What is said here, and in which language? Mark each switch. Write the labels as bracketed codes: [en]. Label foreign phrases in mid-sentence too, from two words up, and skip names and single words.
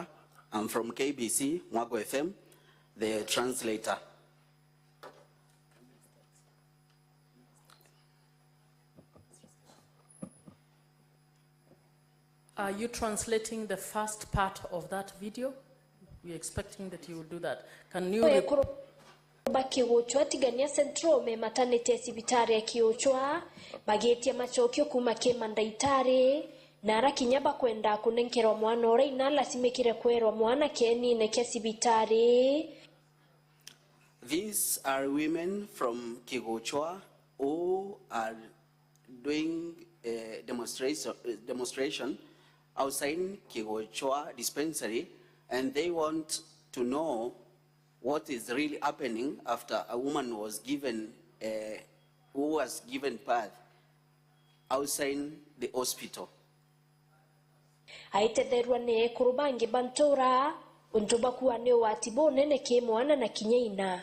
[en] I'm from KBC, Mwago FM, the translator. Are you translating the first part of that video? We're expecting that you will do that. Can you... [mer] Kiuchwa tigania central me maternity sibitare kiuchwa magetia machokio kuma kemandaitare nara kinyaba kwenda kunenkerwa mwana ora ina lasimekire kwerwa mwana keni neke sibitare. [en] These are women from Kigochwa who are doing a demonstration outside Kigochwa dispensary, and they want to know what is really happening after a woman was given, who was given birth outside the hospital. [mer] aitetherwa ne kurubangi bantora untuba kuwa ne watibo nene ke mwana na kinyeina.